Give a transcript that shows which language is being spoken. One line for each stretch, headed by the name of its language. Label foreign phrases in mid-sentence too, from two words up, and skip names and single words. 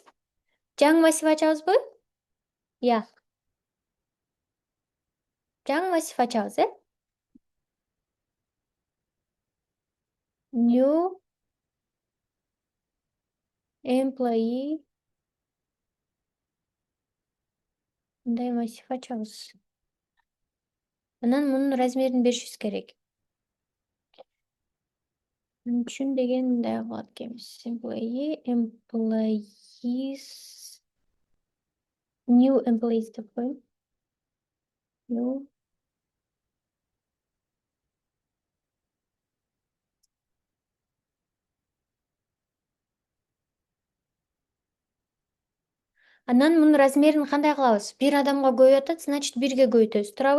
Kyrgyz: Жаңы массив ачабызбы? Жаңы массив ачабыз,
English: New employee
Kyrgyz: мындай массив ачабыз. Анан мунун размерин беришибиз керек. Үчүн деген мындай кылат экенбиз.
English: Employees new employees
Kyrgyz: деп коеюн. New Анан мунун размерин кандай кылабыз? Бир адамга көбөйүп атат, значит бирге көбөйтөбүз, туурабы?